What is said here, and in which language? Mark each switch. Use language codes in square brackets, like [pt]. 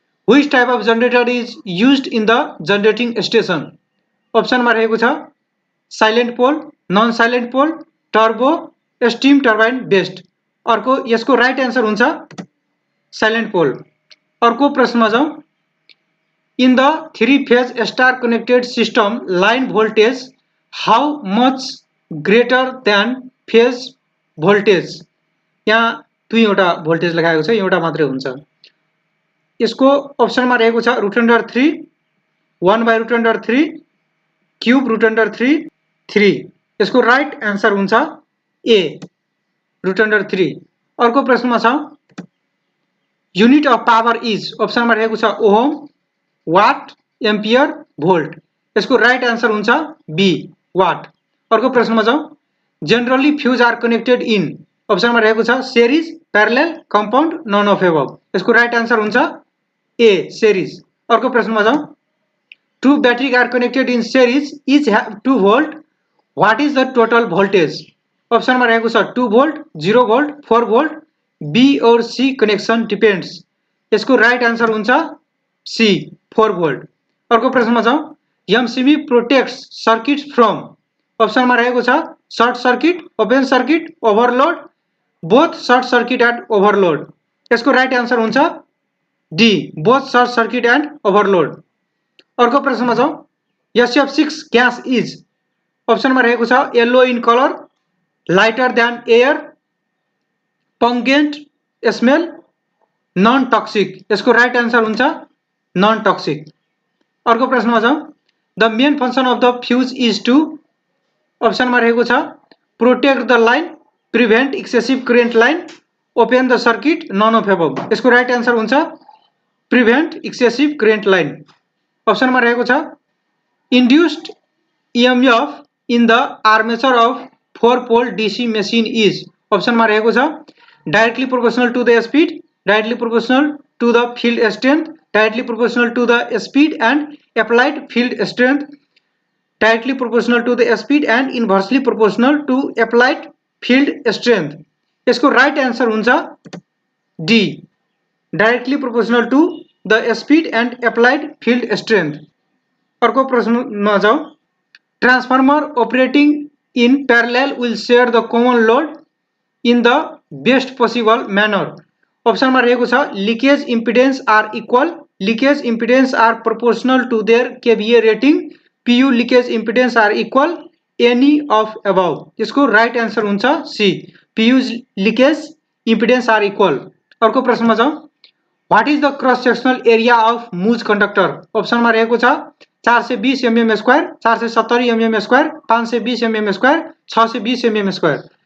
[en] Which type of generator is used in the generating station. [ne] अप्सनमा रहेको छ साइलेन्ट पोल, non silent पोल, turbo, steam turbine based. अर्को यसको right answer हुन्छ साइलेन्ट पोल। अर्को प्रश्नमा जाउँ। [en] In the 3 phase star connected system line voltage how much greater than phase voltage. [ne] यहाँ दुईवटा भोल्टेज लगाएको छ, एउटा मात्रै हुन्छ। यसको अप्सनमा रहेको छ √3, 1/√3, क्यूब √3, 3। यसको राइट आन्सर हुन्छ ए, √3। अर्को प्रश्नमा छ [en] Unit of power is. [ne] अप्सनमा रहेको छ ओहम, वाट, एम्पियर, भोल्ट। यसको राइट आन्सर हुन्छ बी, वाट। अर्को प्रश्नमा जाउँ। [en] Generally fuse are connected in. [ne] अप्सनमा रहेको छ series, प्यारलेल, compound, non of above. यसको राइट आन्सर हुन्छ ए, सेरीज। अर्को प्रश्नमा जाउँ। [en] Two battery are connected in series, each have 2 volt, what is the total voltage. [ne] अप्सनमा रहेको छ 2 वोल्ट, 0 वोल्ट, 4 वोल्ट, बी और सी कनेक्शन डिपेंड्स। यसको राइट आन्सर हुन्छ सी, 4 वोल्ट। अर्को प्रश्नमा जाउँ। [en] MCB protects circuit from. [ne] अप्सनमा रहेको छ [en] Short circuit, open circuit, overload, both short circuit and overload. [ne] यसको राइट आन्सर हुन्छ D, [en] Both short circuit and overload. [ne] अर्को प्रश्नमा जाउँ। [en] SF6 gas is. [ne] अप्सनमा रहेको छ [en] Yellow in colour, lighter than air, pungent smell, non toxic. [ne] यसको राइट आन्सर हुन्छ नन टक्सिक। अर्को प्रश्नमा जाउँ। [en] The main function of the fuse is to. [ne] अप्सनमा रहेको छ [en] Protect the line, prevent excessive current line, open the circuit, none of above. [ne] यसको right answer हुन्छ [en] Prevent excessive current line. [ne] अप्सनमा रहेको छ [en] Induced EMF in the armature of 4 pole DC machine is. [ne] अप्सनमा रहेको छ [en] Directly proportional to the speed, directly proportional to the field strength, directly proportional to the speed and applied field strength, directly proportional to the speed and inversely proportional to applied field strength. [ne] यसको right answer हुन्छ [en] D, directly proportional to the speed and applied field strength. [ne] अर्को प्रश्नमा जाउँ। [en] Transformer operating in parallel will share the common load in the best possible manner. [ne] अप्सनमा रहेको छ [en] Leakage impedance are equal, leakage impedance are proportional to their kVA rating, PU leakage impedance are equal, any of above. [ne] यसको right answer हुन्छ C, [en] PU leakage impedance are equal. [ne] अर्को प्रश्नमा जाउँ। [en] What is the cross sectional area of moose conductor? [ne] अप्सनमा रहेको छ [en] 420 mm square, 470 mm square, 520 mm square, 620 mm square.